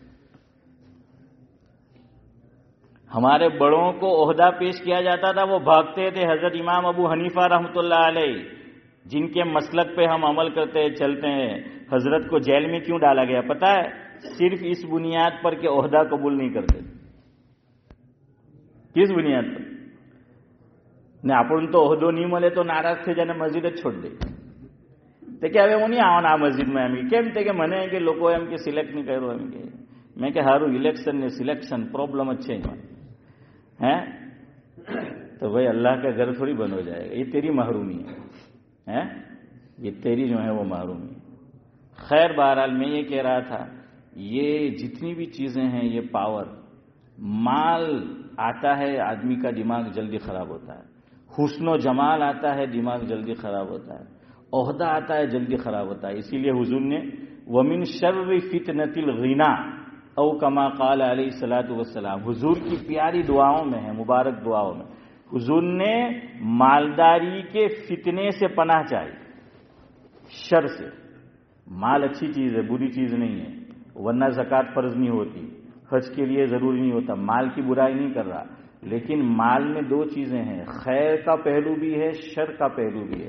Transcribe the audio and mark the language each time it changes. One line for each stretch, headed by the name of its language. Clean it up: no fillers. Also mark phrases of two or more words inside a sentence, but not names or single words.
Urdu: ہمارے بڑوں کو عہدہ پیش کیا جاتا تھا، وہ بھاگتے تھے۔ حضرت امام ابو حنیفہ
Arabic: رحمۃ اللہ علیہ،
Urdu: جن کے مسلک پہ ہم عمل کرتے چلتے ہیں، حضرت کو جیل میں کیوں ڈالا گیا پتہ ہے؟ صرف اس بنیاد پر کہ عہدہ قبول نہیں کرتے۔ کس بنیاد پر؟
Gujarati: ને આપણને તો હોદ્દો નહીં મળે તો નારાજ થઈ જાય, મસ્જિદ જ છોડી દે। તે કે હવે હું નહીં આવવાના આ મસ્જિદમાં। એમ કેમ? તે કે મને કે લોકો એમ કે સિલેક્ટ નહીં કર્યો। એમ કે મેં કે સારું, ઇલેક્શન ને સિલેક્શન પ્રોબ્લેમ જ છે એમાં, હે?
Urdu: تو بھائی اللہ کا گھر تھوڑی بند ہو جائے گا، یہ تیری محرومی ہے، یہ تیری جو ہے وہ محرومی ہے۔ خیر بہرحال میں یہ کہہ رہا تھا، یہ جتنی بھی چیزیں ہیں، یہ پاور، مال آتا ہے آدمی کا دماغ جلدی خراب ہوتا ہے، حسن و جمال آتا ہے دماغ جلدی خراب ہوتا ہے، عہدہ آتا ہے جلدی خراب ہوتا ہے۔ اسی لیے حضور نے
Arabic: وَمِن شَرِّ فِتْنَةِ الْغِنَى او کما قال علیہ الصلوۃ والسلام،
Urdu: حضور کی پیاری دعاؤں میں ہے، مبارک دعاؤں میں حضور نے مالداری کے فتنے سے پناہ چاہی، شر سے۔ مال اچھی چیز ہے، بری چیز نہیں ہے، ورنہ زکوٰۃ فرض نہیں ہوتی، حج کے لیے ضروری نہیں ہوتا، مال کی برائی نہیں کر رہا، لیکن مال میں دو چیزیں ہیں، خیر کا پہلو بھی ہے، شر کا پہلو بھی ہے۔